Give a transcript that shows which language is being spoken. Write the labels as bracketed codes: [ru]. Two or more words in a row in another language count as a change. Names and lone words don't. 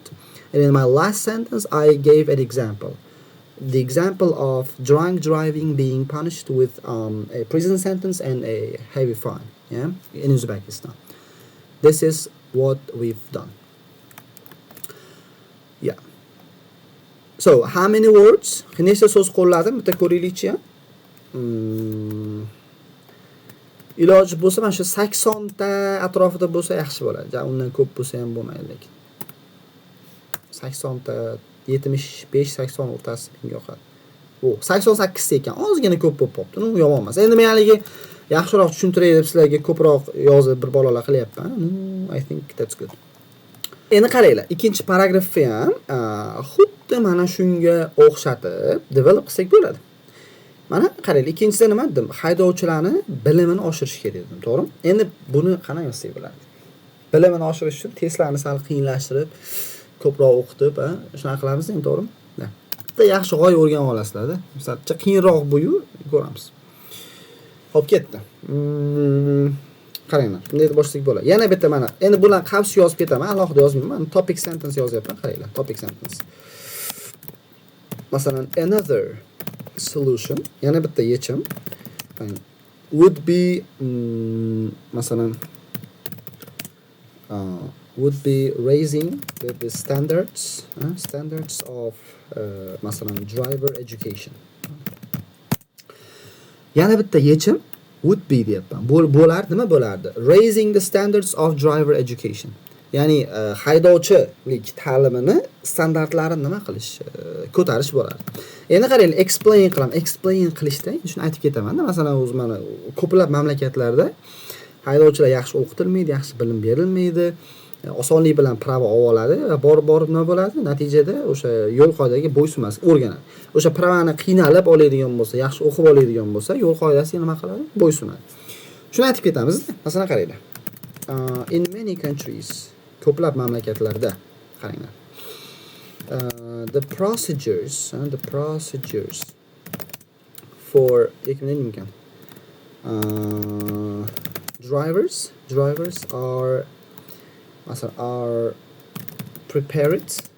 [en] And in my last sentence I gave an example. The example of drunk driving being punished with a prison sentence and a heavy fine, in Uzbekistan. This is what we've done. Yeah. So, how many words? [uz] Nechta so'z qo'lladim? Bitta ko'raylikchi. Iloji bo'lsa mana shu 80 ta atrofida bo'lsa yaxshi bo'ladi. Undan ko'p bo'lsa ham bo'lmaydi lekin. 80 ta 75-80 o'rtasi menga yoqadi. O 88 ta ekan, ozgina ko'p bo'lib qopti. U yomon emas. Endi men haligi yaxshiroq tushuntiray deb sizlarga ko'proq yozib bir bolalar qilyapman. [en] I think that's good. [uz] Endi qaranglar, ikkinchi paragrafni ham xuddi mana shunga o'xshatib develop qilsak bo'ladi. Mana qaranglar, ikkinchisida nima dedim? Haydovchilarni bilimini oshirish kerak dedim, to'g'rimi? Endi buni qanday yozsak bo'ladi? Bilimini oshirish uchun testlarni sal qiyinlashtirib, ko'proq o'qitib, shunaqa qilamiz, to'g'rimi? Bitta yaxshi g'oya o'rganib olasizlar-da. Masalan, qiyinroq bu-yu ko'ramiz. Xo'p, ketdi. Qaranglar, bunday deb boshlasak bo'ladi. Yana bitta mana, endi bularni qavs yozib ketaman, alohida yozmayman. [en] Topic sentence [uz] yozyapman, qaranglar. [en] Topic sentence. Masalan, another solution, [uz] yana bitta yechim [en] would be masalan would be raising the standards of masalan driver education. [uz] Yana bitta yechim [en] would be [uz] deyapman. Bo'lar nima bo'lardi? [en] Raising the standards of driver education. [uz] Ya'ni haydovchilik ta'limini standartlarini nima qilish, ko'tarish bo'ladi. Endi qaranglar, explain qilishda shuni aytib ketaman-da. Masalan, o'z mana ko'plab mamlakatlarda haydovchilar yaxshi o'qitilmaydi, yaxshi bilim berilmaydi, osonlik bilan pravo oladi va borib nima bo'ladi? Natijada o'sha yo'l qoidaga bo'ysunmaslik o'rganadi. O'sha pravoni qiynalib oladigan bo'lsa, yaxshi o'qib oladigan bo'lsa, yo'l qoidasiga nima qiladi? Bo'ysunadi. Shuni aytib ketamiz. Masalan, qaranglar. [en] In many countries, [uz] ko'plab mamlakatlarda qaranglar. [en] The procedures for drivers are prepared